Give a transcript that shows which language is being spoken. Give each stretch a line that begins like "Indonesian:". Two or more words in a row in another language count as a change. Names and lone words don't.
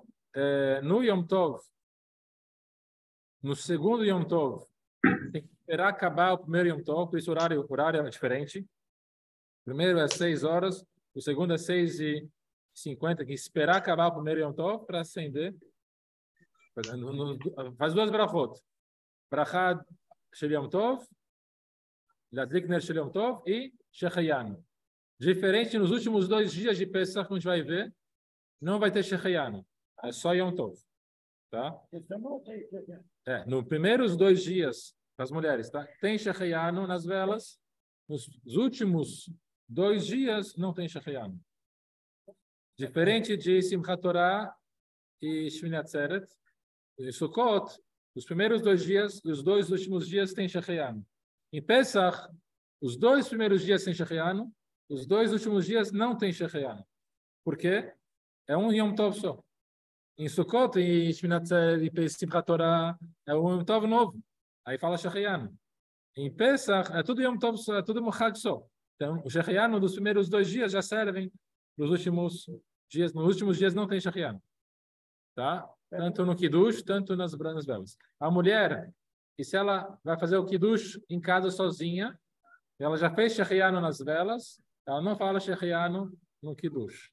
Portuguese: No Yom Tov, no segundo Yom Tov, tem que esperar acabar o primeiro Yom Tov, por isso o horário é diferente. O primeiro é 6 horas, o segundo é 6h50, tem que esperar acabar o primeiro Yom Tov para acender. Faz 2 brachot.
Hebrew: ברכת של יום טוב, להדליק נר של יום טוב
Portuguese: e Shechayan. Diferente nos últimos 2 dias de Pesach, como a gente vai ver, não vai ter Shechayan, é só Yom Tov. Tá? Nos primeiros 2 dias, para as mulheres, tá? Tem Shechayan nas velas. Nos últimos 2 dias, não tem Shechayan. Diferente de Simchat Torah e Shmini Atzeret, em Sukkot, os primeiros 2 dias e os 2 últimos dias tem Shechayan. Em Pesach, os 2 primeiros dias tem Shechayan, os 2 últimos dias não tem Shechayan. Por quê? É um Yom Tov só. Em Sukkot e Shmini Atzeret e Simchat Torah é um Yom Tov novo. Aí fala Shechayan. Em Pesach é tudo Yom Tov só, é tudo Mochag só. Então, o Shechayan dos primeiros 2 dias já servem nos últimos dias. Nos últimos dias não tem Shechayan. Tá? Tanto no Kiddush, tanto nas velas. A mulher, e se ela vai fazer o Kiddush em casa sozinha, ela já fez Shechayan nas velas, ela não fala Shechayan no Kiddush.